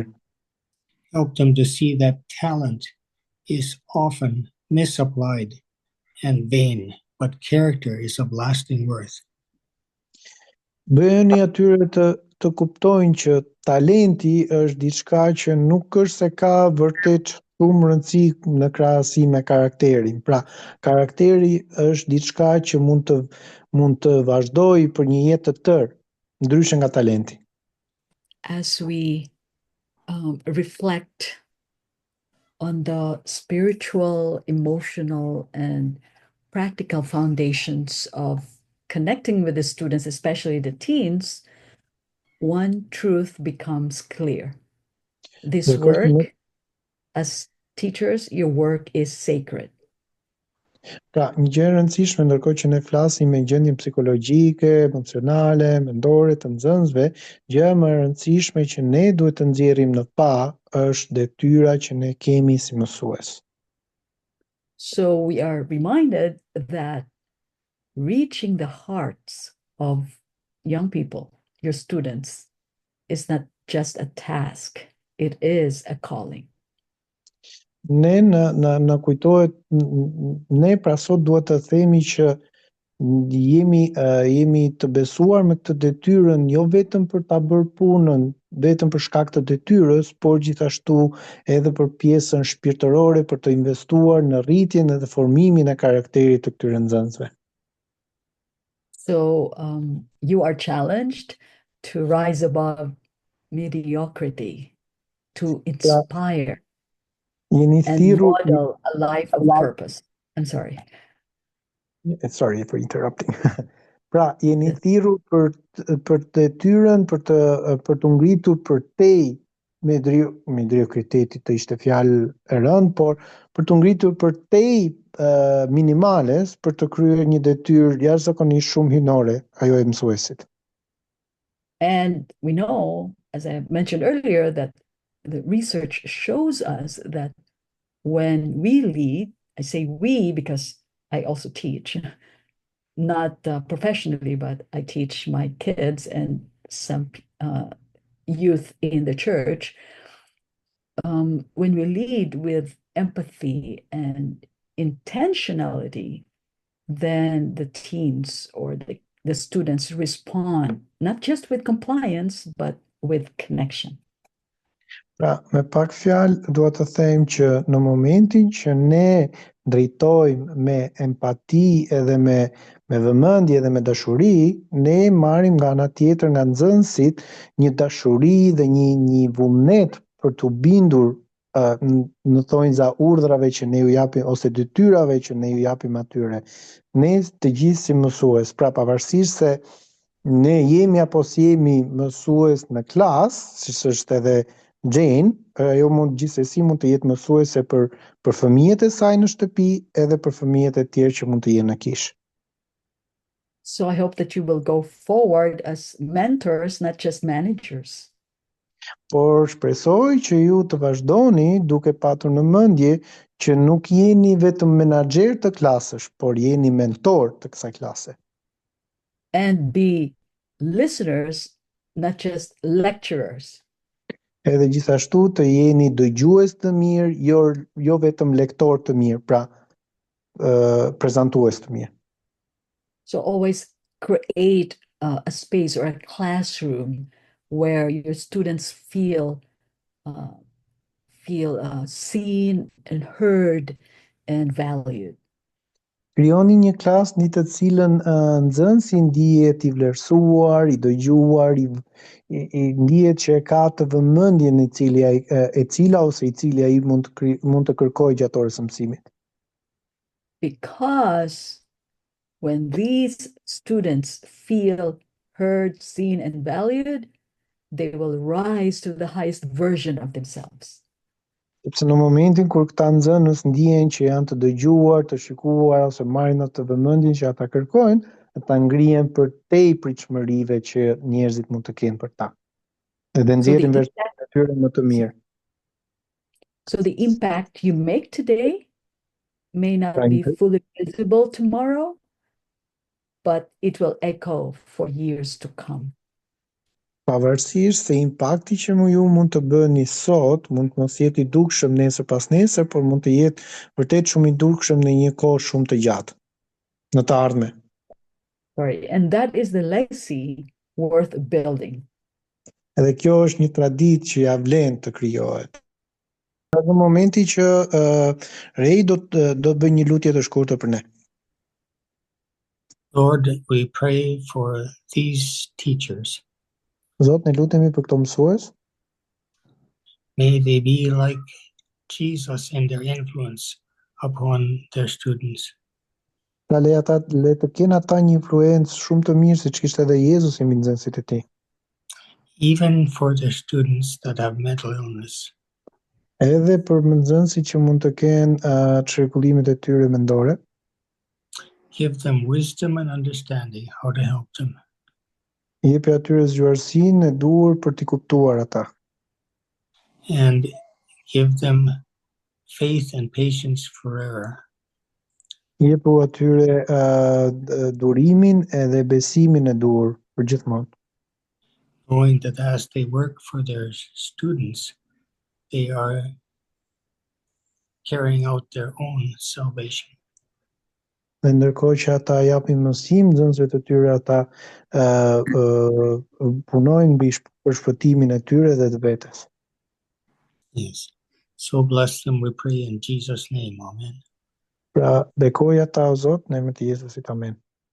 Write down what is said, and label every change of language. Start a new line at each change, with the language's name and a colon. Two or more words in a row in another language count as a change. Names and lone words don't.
English: Help them to see that talent is often misapplied and vain, but character is of lasting worth.
Albanian: Bëheni atyre të kuptojnë që talenti është diçka që nuk është se ka vërtet shumë rëndësi në krahasim me karakterin. Pra, karakteri është diçka që mund të vazhdojë për një jetë të tërë, ndryshe nga talenti.
English: As we reflect on the spiritual, emotional, and practical foundations of connecting with the students, especially the teens, one truth becomes clear. This work, as teachers, your work is sacred.
Albanian: Pra, një gjë e rëndësishme ndërkohë që ne flasim me gjendjen psikologjike, emocionale, mendore të nxënësve, gjëja më e rëndësishme që ne duhet të nxjerrim në pa është detyra që ne kemi si mësues.
English: So we are reminded that reaching the hearts of young people, your students, is not just a task, it is a calling.
Albanian: Ne në kujtohet, ne pra sot duhet të themi që jemi të besuar me këtë detyrën jo vetëm për ta bërë punën, vetëm për shkak të detyrës, por gjithashtu edhe për pjesën shpirtërore, për të investuar në rritjen edhe formimin e karakterit të këtyre nxënësve.
English: So you are challenged to rise above mediocrity, to inspire and model a life of purpose. I'm sorry. Sorry for interrupting.
Albanian: Pra, jeni thirrur për detyrën për të ngritur përtej mediokriteti të ishte fjalë e rëndë, por për të ngritur përtej minimales për të kryer një detyrë jashtëzakonisht shumë hyjnore, ajo e mësuesit.
English: And we know, as I mentioned earlier, that the research shows us that when we lead, I say we because I also teach, not professionally, but I teach my kids and some youth in the church. When we lead with empathy and intentionality, then the teens or the students respond, not just with compliance, but with connection.
Albanian: Pra, me pak fjalë, dua të them që në momentin që ne drejtojmë me empati edhe me vëmendje dhe me dashuri, ne marrim nga ana tjetër nga nxënësit një dashuri dhe një vullnet për të bindur në thonjza urdhrave që ne ju japim ose detyrave që ne ju japim atyre. Ne të gjithë si mësues, pra pavarësisht se ne jemi apo si jemi mësues në klasë, siç është edhe Jane, ajo gjithsesi mund të jetë mësuese për fëmijët e saj në shtëpi edhe për fëmijët e tjerë që mund të jenë në kishë.
English: So I hope that you will go forward as mentors, not just managers.
Albanian: Por shpresoj që ju të vazhdoni duke patur në mendje që nuk jeni vetëm menaxher të klasësh, por jeni mentor të kësaj klase.
English: And be listeners, not just lecturers.
Albanian: Edhe gjithashtu të jeni dëgjues të mirë, jo vetëm lektor të mirë, pra prezantues të mirë.
English: So always create a space or a classroom where your students feel seen and heard and valued.
Albanian: Krijoni një klasë në të cilën nxënësi ndihet i vlerësuar, i dëgjuar, i ndihet që ka të vëmendjen e cila ose i cili ai mund të kërkojë gjatë orës së mësimit.
English: Because when these students feel heard, seen, and valued, they will rise to the highest version of themselves.
Albanian: Sepse në momentin kur këta nxënës ndihen që janë të dëgjuar, të shikuar ose marrin atë vëmendjen që ata kërkojnë, ata ngrihen për tej pritshmërive që njerëzit mund të kenë për ta. Edhe nxjerrin versionin e tyre më të mirë.
English: So the impact you make today may not be fully visible tomorrow, but it will echo for years to come.
Albanian: Pavarësisht se impakti që ju mund të bëni sot mund të mos jetë i dukshëm nesër pas nesër, por mund të jetë vërtet shumë i dukshëm në një kohë shumë të gjatë, në të ardhmen.
English: And that is the legacy worth building.
Albanian: Edhe kjo është një traditë që ja vlen të krijohet. Në momenti që Ray do të bëj një lutje të shkurtër për ne.
English: Lord, we pray for these teachers.
Albanian: Zot, ne lutemi për këto mësues.
English: May they be like Jesus in their influence upon their students.
Albanian: Pra le të kenë ata një influencë shumë të mirë siç kishte edhe Jezusi mbi nxënësit e tij.
English: Even for the students that have mental illness.
Albanian: Edhe për nxënësit që mund të kenë çrregullimet e tyre mendore.
English: Give them wisdom and understanding how to help them.
Albanian: Jepi atyre zgjuarsinë e duhur për t'i kuptuar ata.
English: And give them faith and patience forever.
Albanian: Jepu atyre durimin edhe besimin e duhur për gjithmonë.
English: Knowing that as they work for their students, they are carrying out their own salvation.
Albanian: Dhe ndërkohë që ata japin mësim nxënësve të tyre, ata punojnë mbi shpëtimin e tyre dhe të vetes.
English: Yes. So bless them, we pray in Jesus' name. Amen.
Albanian: Pra, bekoj ata o Zot në emrin e Jezusit. Amen.